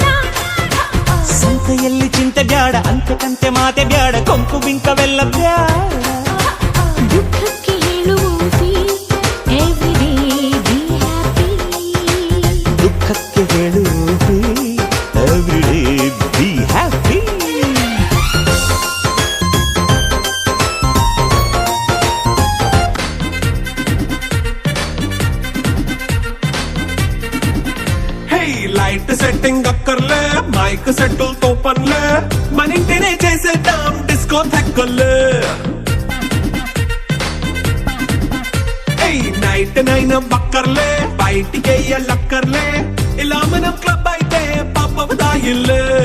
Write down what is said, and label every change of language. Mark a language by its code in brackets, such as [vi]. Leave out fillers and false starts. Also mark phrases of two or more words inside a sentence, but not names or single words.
[kn] ಸಂತೆಯಲ್ಲಿ ಚಿಂತೆ ಬ್ಯಾಡ ಅಂತೆ ಕಂತೆ ಮಾತೆ ಬ್ಯಾಡ ಕೊಂಕು ಬಿಂಕವೆಲ್ಲ ಬ್ಯಾಡ ದುಃಖಕ್ಕೆ ಹೇಳುವುದಿ [en] every day be happy [kn] ದುಃಖಕ್ಕೆ ಹೇಳು [en] every day be happy light setting [te] అక్కర్లే మైక్ సెట్టులు తోపన్లే మనింటినే చేసేద్దాం డిస్కో థెక్కర్లే [en] night nine [te] బక్కర్లే బయటికి లక్కర్లే ఇలా మనం క్లబ్ అయితే పాపదాయిల్లే